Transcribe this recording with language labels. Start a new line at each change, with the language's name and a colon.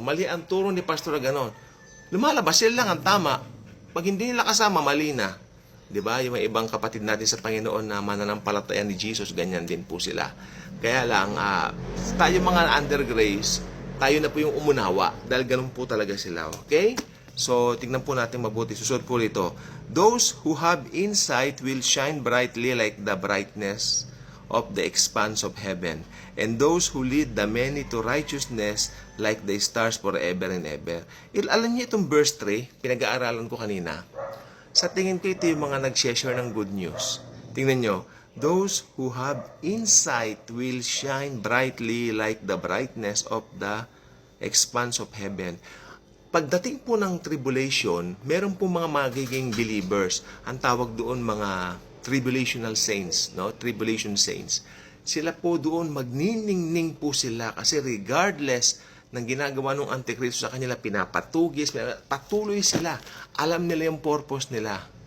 Filipino: Mali ang turo ni pastor na ganon. Lumalabas, sila lang ang tama. Pag hindi nila kasama, mali na. Diba? Yung mga ibang kapatid natin sa Panginoon na mananampalataya ni Jesus, ganyan din po sila. Kaya lang, tayo mga under grace, tayo na po yung umunawa. Dahil ganun po talaga sila. Okay? So, tignan po natin mabuti. Susunod po rito.
English: Those who have insight will shine brightly like the brightness of the expanse of heaven. And those who lead the many to righteousness like the stars forever and ever.
Filipino: Alam niyo itong verse 3, pinag-aaralan ko kanina. Sa tingin ko ito yung mga nag-share ng good news. Tingnan nyo,
English: those who have insight will shine brightly like the brightness of the expanse of heaven.
Filipino: Pagdating po ng tribulation, meron po mga magiging believers. Ang tawag doon mga tribulational saints, no? Tribulation saints. Sila po doon magniningning po sila kasi regardless ng ginagawa ng Antikristo sa kanila, pinapatugis, patuloy sila. Alam nila yung purpose nila.